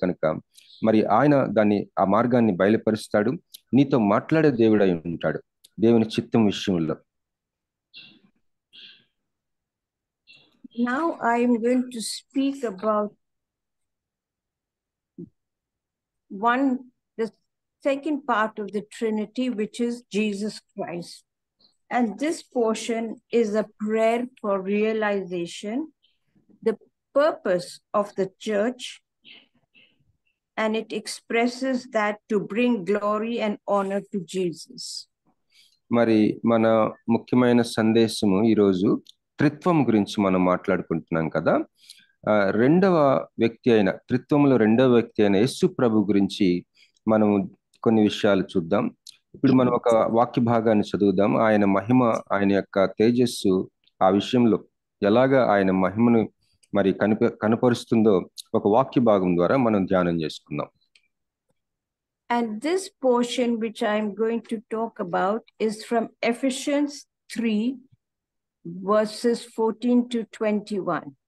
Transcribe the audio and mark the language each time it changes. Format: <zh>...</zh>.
<te>కనుక మరి ఆయన ఆ మార్గాన్ని బయలుపరుస్తాడు, నీతో మాట్లాడే దేవుడై ఉంటాడు దేవుని చిత్తం విషయంలో.</te> <en>Now I am going to speak about the second part of the Trinity, which is Jesus Christ. And this portion is a prayer for realization, the purpose of the church, and it expresses that to bring glory and honor to Jesus.</en> <te>మరి మన ముఖ్యమైన సందేశము ఈరోజు త్రిత్వం గురించి మనం మాట్లాడుకుంటున్నాం కదా. రెండవ వ్యక్తి అయిన త్రిత్వంలో రెండవ వ్యక్తి అయిన యేసు ప్రభు గురించి మనం కొన్ని విషయాలు చూద్దాం. ఇప్పుడు మనం ఒక వాక్య భాగాన్ని చదువుదాం. ఆయన మహిమ, ఆయన యొక్క తేజస్సు ఆ విషయంలో ఎలాగా ఆయన మహిమను మరి కనపరుస్తుందో ఒక వాక్య భాగం ద్వారా మనం ధ్యానం చేసుకుందాం.</te> <en>And this portion which I'm going to talk about is from Ephesians 3 verses 14 to 21.</en>